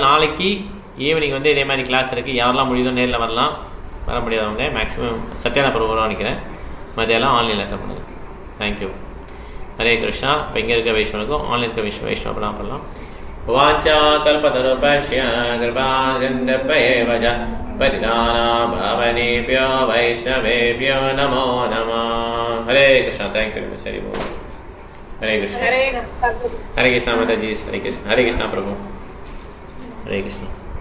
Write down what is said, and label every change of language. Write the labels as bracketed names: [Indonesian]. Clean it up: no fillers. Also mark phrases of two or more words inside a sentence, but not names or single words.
[Tamil] நாளைக்கு ஈவினிங் வந்து இதே மாதிரி கிளாஸ் இருக்குது. யாரெல்லாம் முடியுதோ நேரில் வரலாம், வர முடியாதவங்க மேக்ஸிமம் சத்யானா பிரபு நினைக்கிறேன் மதியெல்லாம் ஆன்லைனில் அட்டன் பண்ணுங்கள். [English] thank you, ஹரே கிருஷ்ணா. [Tamil] இப்போ இங்கே இருக்க வைஷ்ணவனுக்கும் ஆன்லைன் இருக்க வைஷ்ணவலாம் பண்ணலாம். [Sanskrit] वाञ्छा कल्पतरुभ्यश्च कृपासिन्धुभ्य एव च परिदाना भावनेभ्यो वैष्णवेभ्यो नमो नमः. हरे कृष्णा. [English] thank you [Sanskrit] हरि बोल. हरे कृष्णा. हरे कृष्णा माता जी. हरे कृष्णा. हरे कृष्णा प्रभु. हरे कृष्णा.